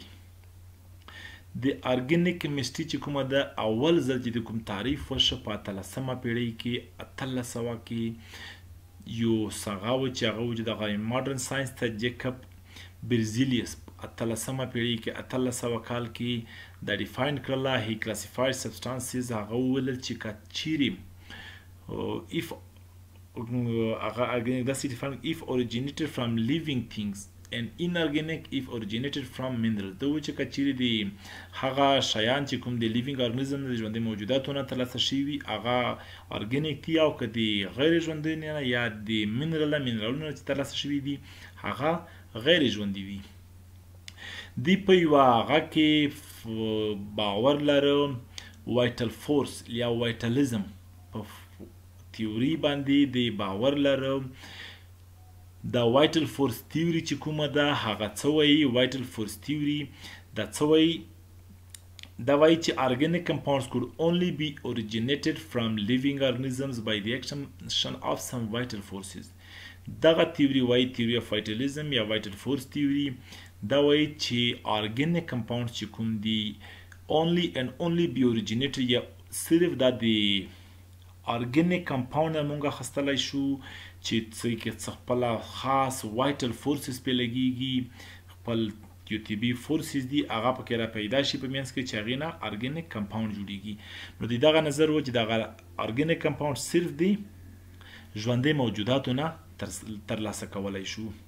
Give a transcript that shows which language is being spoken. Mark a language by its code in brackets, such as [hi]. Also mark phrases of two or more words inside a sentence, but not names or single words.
[ps] د ارګینیک کیمسټري چې کومه ده، اول ځل چې د کوم تعریف وشو په 18مه پیړۍ کې، 1800 کې یو هغه و چې هغه و چې دغه [en] modern science [ps] ته جیکب برزیلیس 18مه پیړۍ کې 1800 کال کې دا ډیفاین کړله. [en] He classified substances, [ps] هغه وویل چې که چیرې هغه ارګینیک داسې ډیفاین [en] if originated from living things and inorganic if originated from minerals. [ps] دا و چې که چیرې د هغه شیان چې کوم د [en] living organism [ps] د ژوندي موجوداتو نه ترلاسه شوي هغه ارګینیک دي، او که د غیر ژوندي نه یا د منرالونو چې ترلاسه شوي دي هغه غیر ژوندي وي. دی په یوه هغه کې باور لره، [en] vital force [ps] یا وایټلیزم په تیوري باندې دی باور لره. دا [en] vital force theory [ps] چې کومه ده هغه څه وایي؟ [en] vital force theory [ps] دا څه وایي؟ دا وایي چې [en] organic compounds could only be originated from living organisms by the action of some vital forces. [ps] دغه تیوري وایي تیوري [en] of vitalism [ps] یا [en] vital force theory. [ps] دا وایي چې [en] organic compounds [ps] چې کوم دي [en] only and only be originated، [ps] یا صرف دا د [en] organic compound [ps] مونږ اخیستلی شو چې څه کې څه خپله خاص [en] vital forces [ps] پې لګېږي، خپل یو طبي فورسز دي هغه پکې را پیدا شي په منځ کې چې هغې نه [en] organic compound [ps] جوړېږي. نو د دغه نظر و چې دغه [en] organic compound [ps] صرف د ژوندي موجوداتو نه ترلاسه کولی شو.